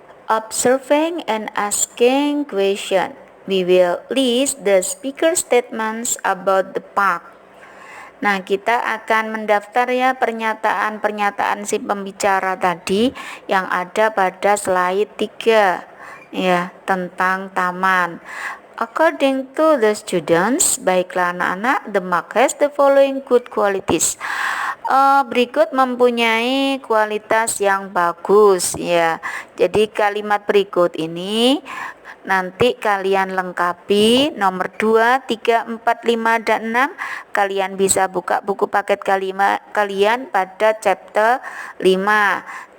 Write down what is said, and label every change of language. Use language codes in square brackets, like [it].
[en] Observing and asking question. We will list the speaker statements about the park. [id] Nah, kita akan mendaftar ya pernyataan-pernyataan si pembicara tadi yang ada pada slide 3 ya, tentang taman. [en] According to the students, [id] baiklah anak-anak, [en] the park has the following good qualities. [id] Berikut mempunyai kualitas yang bagus ya. Jadi kalimat berikut ini nanti kalian lengkapi nomor 2, 3, 4, 5, dan 6. Kalian bisa buka buku paket kalimat kalian pada chapter 5.